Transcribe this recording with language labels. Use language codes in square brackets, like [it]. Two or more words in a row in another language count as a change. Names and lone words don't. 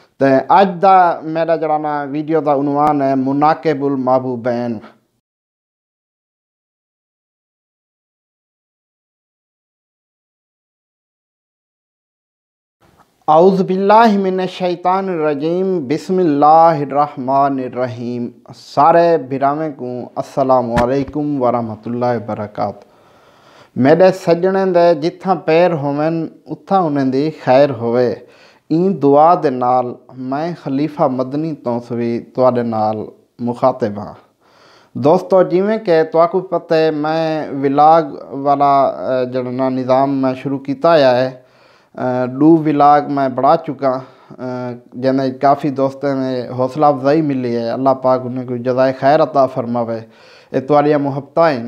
[pa] تو اج دا میرا جیہڑا نا ویڈیو کا عنوان ہے مناقب المحبوبین. [ar] أعوذ بالله من الشيطان الرجيم بسم الله الرحمن الرحيم. [pa] سارے بھراویں کو [ar] السلام عليكم ورحمة الله وبركاته. [pa] میرے سجنے دے جتھا پیر ہوون اوتھا انہاں دی خیر ہووے. ایں دعا دے نال میں خلیفہ مدنی تونسوی تہاڈے نال مخاطب ہاں. دوستوں جیویں کہ تہانوں پتہ ہے میں ولاگ والا جیہڑا نظام میں شروع کیا ہے. [ur] 2 ولاگ میں بڑھا چکا جنہیں کافی دوستوں نے حوصلہ افزائی ملی ہے. [pa] اللہ پاک انہیں کوئی جزائے خیر عطا فرماوے۔ یہ تہاڈیاں محبتاں ہیں.